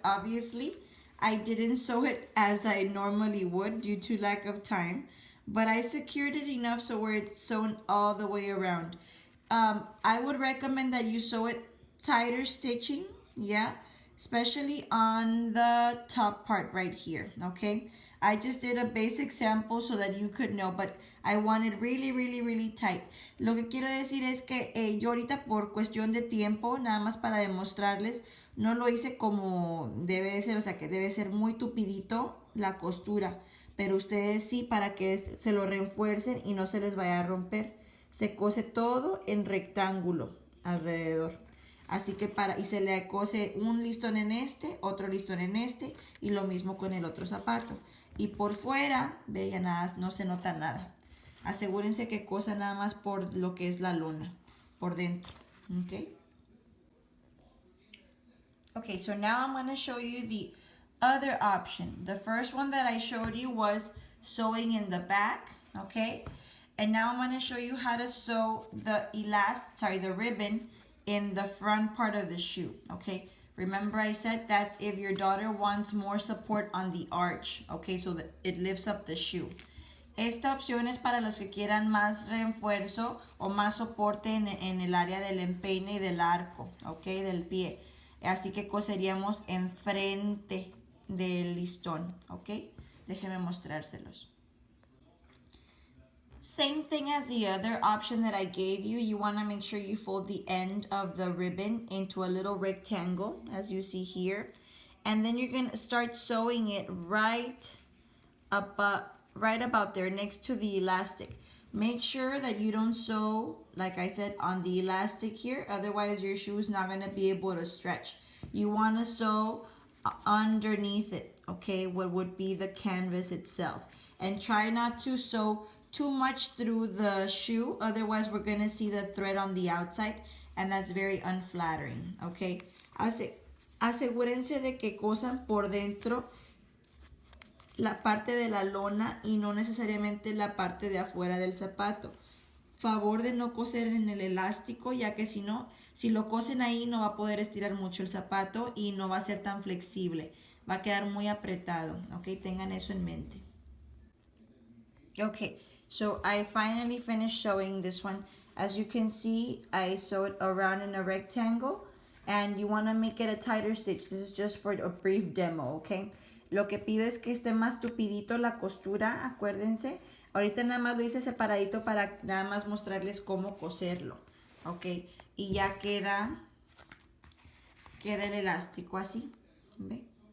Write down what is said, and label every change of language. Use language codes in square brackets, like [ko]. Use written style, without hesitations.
[en] Obviously, I didn't sew it as I normally would due to lack of time, but I secured it enough so where it's sewn all the way around. I would recommend that you sew it tighter stitching, yeah, especially on the top part right here, okay? I just did a basic sample so that you could know, but I want it really, really, really tight. [es] Lo que quiero decir es que yo ahorita por cuestión de tiempo, nada más para demostrarles, no lo hice como debe ser, o sea que debe ser muy tupidito la costura, pero ustedes sí, para que se lo refuercen y no se les vaya a romper. Se cose todo en rectángulo alrededor. Así que y se le cose un listón en este, otro listón en este y lo mismo con el otro zapato. Y por fuera, vean, nada, no se nota nada. Asegúrense que cosa nada más por lo que es la lona, por dentro. Okay. [en] Okay, so now I'm going to show you the other option. The first one that I showed you was sewing in the back, okay? And now I'm going to show you how to sew the the ribbon in the front part of the shoe, okay? Remember I said that's if your daughter wants more support on the arch, okay? So that it lifts up the shoe. [es] Esta opción es para los que quieran más refuerzo o más soporte en el área del empeine y del arco, ok, del pie. Así que coseríamos enfrente del listón, ok. Déjenme mostrárselos. [en] Same thing as the other option that I gave you. You want to make sure you fold the end of the ribbon into a little rectangle, as you see here. And then you're going to start sewing it right about there next to the elastic. Make sure that you don't sew, like I said, on the elastic here. Otherwise, your shoe is not going to be able to stretch. You want to sew underneath it, okay, what would be the canvas itself. And try not to sew too much through the shoe. Otherwise, we're going to see the thread on the outside. And that's very unflattering, okay. [es] Asegúrense de que cosan por dentro la parte de la lona y no necesariamente la parte de afuera del zapato. Favor de no coser en el elástico, ya que si lo cosen ahí no va a poder estirar mucho el zapato y no va a ser tan flexible. Va a quedar muy apretado, ok, tengan eso en mente. [en] Okay, so I finally finished sewing this one. As you can see, I sewed around in a rectangle and you want to make it a tighter stitch. This is just for a brief demo, okay? [es] Lo que pido es que esté más tupidito la costura, acuérdense. Ahorita nada más lo hice separadito para nada más mostrarles cómo coserlo, ok. Y ya queda el elástico así, ¿ve?